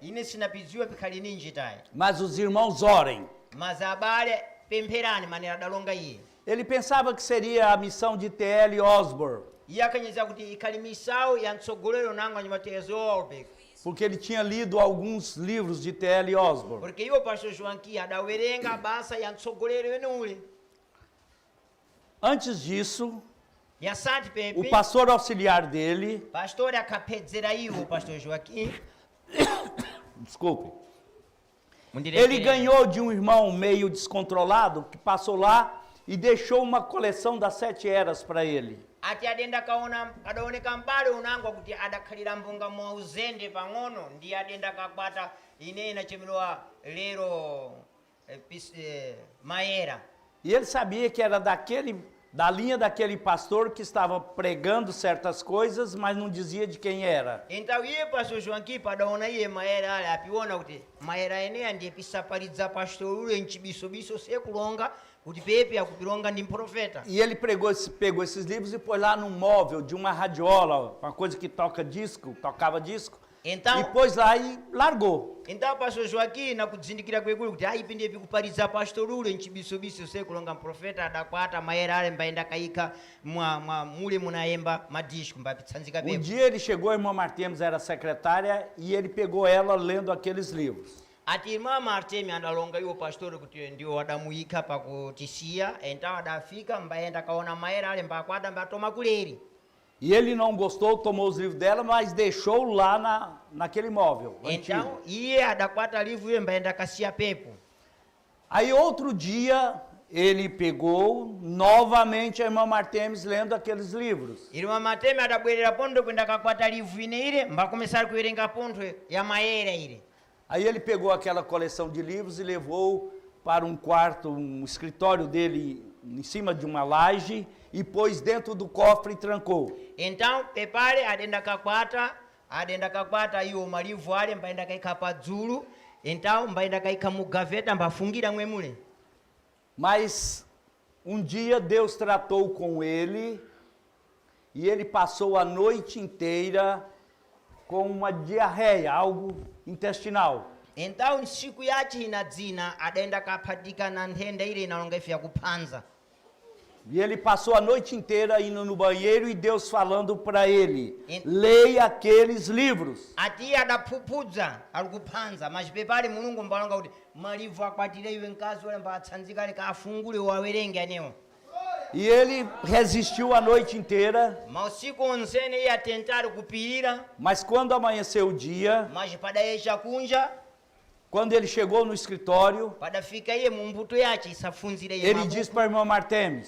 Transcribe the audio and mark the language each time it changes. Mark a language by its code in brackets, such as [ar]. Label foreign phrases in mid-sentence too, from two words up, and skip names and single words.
[seh] Ine sinapidziwa pikhali ninji tayi. [pt] mas os irmãos orem. [seh] Mas abale pempherani manera dalonga iye. [pt] Ele pensava que seria a missão de T.L. Osborne, [seh] Iye akanyeza kuti ikhali misawu ya mtsogolero nango anyimatezo Olbeck. [pt] porque ele tinha lido alguns livros de T.L. Osborne. [seh] Porque iwo pastor Joaquim adawerenga basa ya mtsogolero ule. [pt] Antes disso, [seh] Yasati [pt] o [seh] pepe, [pt] pastor auxiliar dele, [seh] pastor akapedzera iwo pastor Joaquim. [pt] desculpe, [seh] Mundiretere. [pt] ele ganhou de um irmão meio descontrolado que passou lá e deixou uma coleção das 7 eras para ele. [seh] ati adaoneka mbale unangwa kuti adakhalira mbunga mwa uzende pang'ono ndi adenda kakwata ine inachemedwa lero Maera. [pt] E ele sabia que era da linha daquele pastor que estava pregando certas coisas, mas não dizia de quem era. [seh] Então iye pastor Joaquim padaona iye Maera ale apiona kuti Maera ene ndiye pisaparidza pastor ule nchibisobiso sekulonga kuti pepe akupilonga ndi profeta. [pt] E ele pegou esses livros e pôs lá num móvel de uma radiola, uma coisa que tocava disco. Então, e pôs lá e largou. [seh] Então pastor Joaquim nakudzindikira kwekulu kuti ipi ndiye pikuparidza pastor ule nchibisobiso sekulonga profeta adakwata Maera ale mbaenda kaika mule munayemba madisco mbapitsanzika pepe. [pt] Um dia ele chegou, a irmã Martemos era secretária e ele pegou ela lendo aqueles livros. [seh] Ati irmã Martemi andalonga iwo pastor kuti ndio adamuyika pakutisiya então adafika mbaenda kaona Maera ale mbakwata mbatoma kuleri. [pt] E ele não gostou, tomou os livros dela, mas deixou lá naquele móvel então antigo. [seh] iye adakwata livro iye mbaenda kasiya pepo. [pt] Aí outro dia ele pegou novamente a irmã Martemos lendo aqueles livros. [seh] Irmã Martemi adabwerera pondo kwenda kakwata livro ine ile mbacomeçar kuwerenga ponto ya Maera ile. [pt] Aí ele pegou aquela coleção de livros e levou para um quarto, um escritório dele em cima de uma laje e pôs dentro do cofre e trancou. [seh] Então pepale adenda kakwata iwo malivro ale mbaenda kaika padzulu então mbaenda kaika mu gaveta mbafungira mwemule. [pt] Mas um dia Deus tratou com ele e ele passou a noite inteira com uma diarreia, algo intestinal. [seh] Então siku yachi inadzina adenda kaphatika na nthenda ile inalonga ife yakuphanza. [pt] E ele passou a noite inteira indo no banheiro e Deus falando para ele, leia aqueles livros. [seh] Ati adaphupudza alikuphanza mas pepale mulungu mbalonga kuti malivro akwatire iwe mkazi ole mbatsanzika ale kafungule wawerenge anewo. [pt] E ele resistiu a noite inteira. [seh] Mausiku onsene iye atentari kupirira. [pt] Mas quando amanheceu o dia, [seh] mas padayecha kunja, [pt] quando ele chegou no escritório, [seh] padafika iye mumbuto yache isafunzire iye [pt] ele disse para a irmã Martemos,